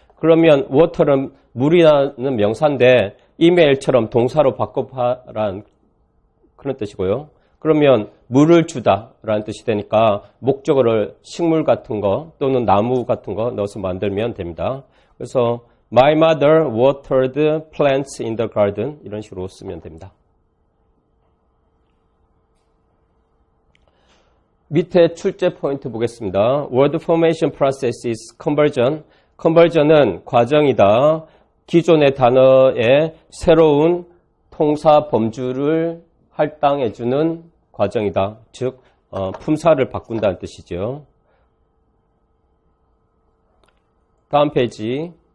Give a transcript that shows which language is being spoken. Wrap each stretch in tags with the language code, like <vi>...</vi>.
<ko>그러면 water는 물이라는 명사인데 이메일처럼 동사로 바꿔라는 그런 뜻이고요. 그러면 물을 주다라는 뜻이 되니까 목적어를 식물 같은 거 또는 나무 같은 거 넣어서 만들면 됩니다. 그래서</ko> <en>My mother watered plants in the garden</en> <ko>이런 식으로 쓰면 됩니다. 밑에 출제 포인트 보겠습니다.</ko> <en>Word formation process is conversion.</en> <ko>conversion은 과정이다. 기존의 단어에 새로운 통사 범주를 할당해주는 과정이다. 즉 품사를 바꾼다는 뜻이죠. 다음 페이지.</ko>